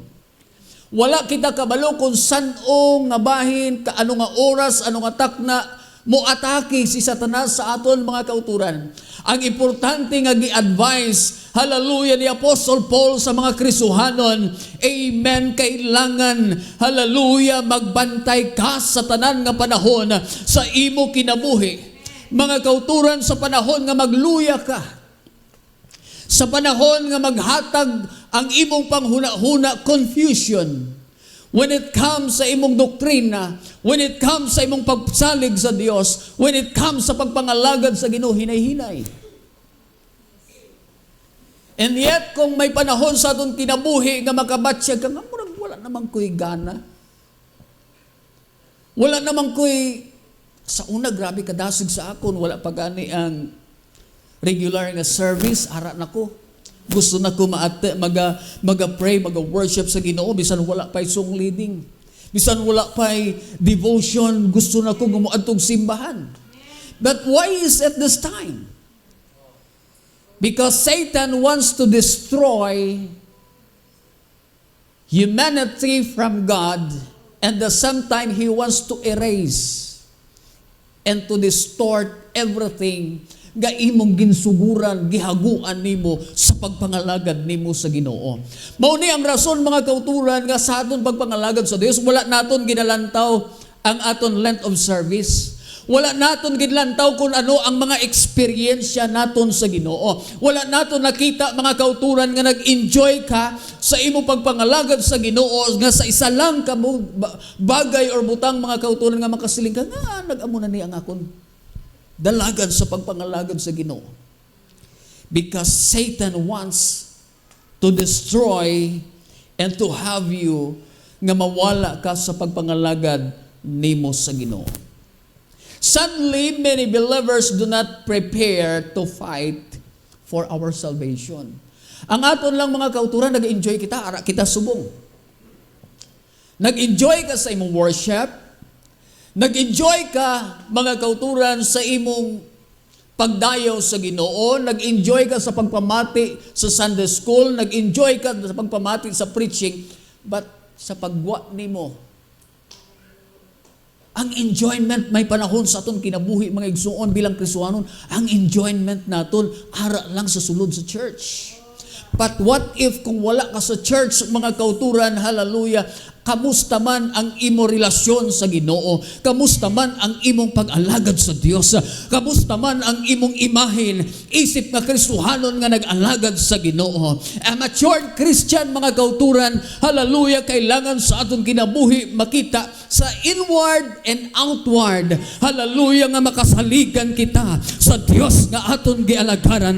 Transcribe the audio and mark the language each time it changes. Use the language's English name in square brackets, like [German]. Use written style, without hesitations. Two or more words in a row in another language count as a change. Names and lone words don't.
[Hiligaynon] Wala kita kabalo kung san-o nga bahin, kaano nga oras, ano nga takna, mo atake si Satanas sa aton, mga kauturan. Ang importante nga gi-advise, hallelujah, ni Apostle Paul sa mga Kristohanon, amen, kailangan, hallelujah, magbantay ka sa tanan nga panahon sa imo kinabuhi. Mga kauturan, sa panahon nga magluya ka, sa panahon nga maghatag ang imong panghuna-huna, [English] confusion, when it comes [Hiligaynon] sa imong doktrina, [English] when it comes [Hiligaynon] sa imong pagsalig sa Dios, [English] when it comes [Hiligaynon] sa pagpangalagad sa Ginoo, hinay-hinay. [English] And yet, [Hiligaynon] kung may panahon sa atong kinabuhi nga makabatsyag ka, wala namang ko'y gana. Wala namang ko'y, sa una, grabe kadasig sa akon, wala pa gani ang regular nga service, ara na ko. Gusto na ko maga-pray, maga-worship sa Ginoo, bisan wala pa'y song leading. Bisan wala pa'y devotion, gusto na ko gumuadtog simbahan. [English] But why is it this time? Because Satan wants to destroy humanity from God, and at the same time, he wants to erase and to distort everything [Hiligaynon] nga imong ginsuguran, gihaguan nimo sa pagpangalagad nimo sa Ginoo. Mao ni ang rason mga kauturan nga sa aton pagpangalagad sa Dios, wala naton ginalantaw ang aton [English] length of service. [Hiligaynon] Wala naton ginlantaw kung ano ang mga eksperyensya naton sa Ginoo. Wala naton nakita mga kauturan nga nag-enjoy ka sa imong pagpangalagad sa Ginoo nga sa isa lang ka bagay or butang mga kauturan nga makasiling ka nga nag-amo na ni ang akon dalagan sa pagpangalagad sa Ginoo. [English] Because Satan wants to destroy and to have you [Hiligaynon] nga mawala ka sa pagpangalagad nimo sa Ginoo. [English] Sadly, many believers do not prepare to fight for our salvation. [Hiligaynon] Ang aton lang mga kauturan, nag-enjoy kita, ara kita subong. Nag-enjoy ka sa imong worship, nag-enjoy ka mga kauturan sa imong pagdayaw sa Ginoo, nag-enjoy ka sa pagpamati sa Sunday school, nag-enjoy ka sa pagpamati sa preaching, but sa pagwa nimo, ang enjoyment may panahon sa aton kinabuhi mga igsuon bilang Kristohanon, ang enjoyment naton ara lang sa sulod sa church. [English] But what if [Hiligaynon] kung wala ka sa church mga kauturan, hallelujah, kamusta man ang imo relasyon sa Ginoo? Kamusta man ang imong pag-alagad sa Dios? Kamusta man ang imong imahin, isip nga Kristohanon nga nag-alagad sa Ginoo? [English] A matured Christian [Hiligaynon] mga kauturan, hallelujah, kailangan sa aton kinabuhi makita sa [English] inward and outward, [Hiligaynon] hallelujah, nga makasaligan kita sa Dios nga aton gialagaran.